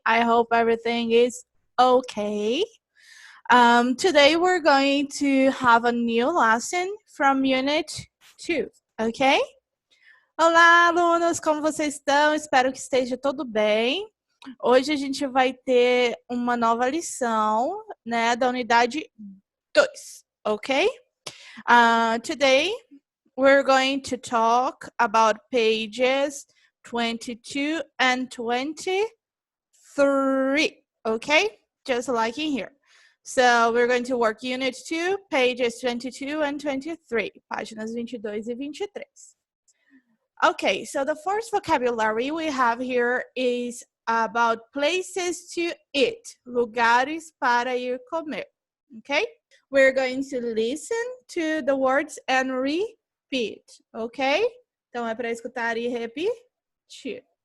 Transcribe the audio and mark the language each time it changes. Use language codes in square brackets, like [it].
[en] I hope everything is okay. Today we're going to have a new lesson from Unit 2, okay? [pt] Olá, alunos, como vocês estão? Espero que esteja tudo bem. Hoje a gente vai ter uma nova lição, né, da unidade 2, ok? [en] Today we're going to talk about pages 22 and 23, okay? Just like in here. So we're going to work Unit 2, pages 22 and 23, [pt] páginas 22 e 23. [en] Okay, so the first vocabulary we have here is about places to eat, [pt] lugares para ir comer, [en] okay? We're going to listen to the words and repeat, okay? [pt] Então é para escutar e repetir.